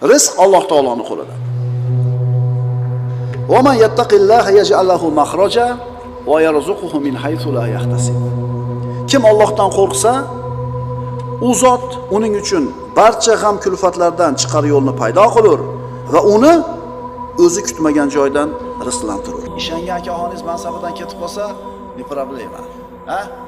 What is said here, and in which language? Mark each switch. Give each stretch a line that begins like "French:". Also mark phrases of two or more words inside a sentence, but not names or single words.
Uzbek: Rizq Alloh taoloning qo'lida.
Arabic: "ومن يتق الله يجعل له مخرجا ويرزقه من حيث لا يحتسب."
Uzbek: Kim Allohdan qo'rqsa, u zot uning uchun barcha g'am kulfatlardan chiqar yo'lni paydo qilur va uni o'zi kutmagan joydan rizqlantirur. Ishongan akaxoningiz mansabidan ketib qolsa,
Russian: не проблема.
Uzbek: Ha?